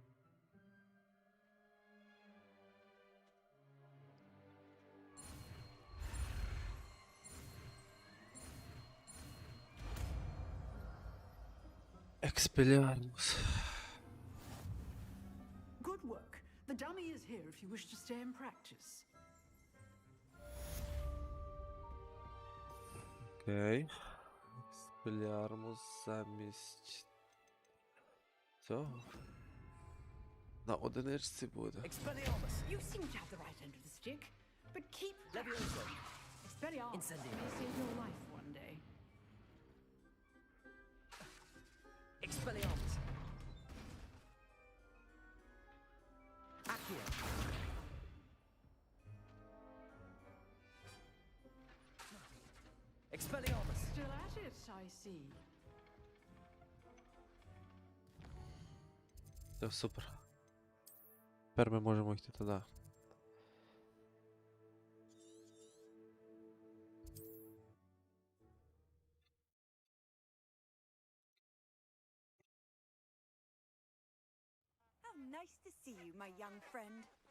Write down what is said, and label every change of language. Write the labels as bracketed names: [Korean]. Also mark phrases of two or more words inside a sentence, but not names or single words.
[English] Expelliarmus. Good work. The dummy is here if you wish to stay and practice. [Ukrainian] Окей. Expelliarmus замість цього. На одиничці буде. Expelliarmus! [English] You seem to have the right end of the stick, but keep... Levioso. Expelliarmus Incendio. may save your life one day. Expelliarmus. Accio. Expelliarmus. Still at it, I see. [Ukrainian] Це супер. Тепер ми можемо йти туди. [English] How nice to see you, my young friend.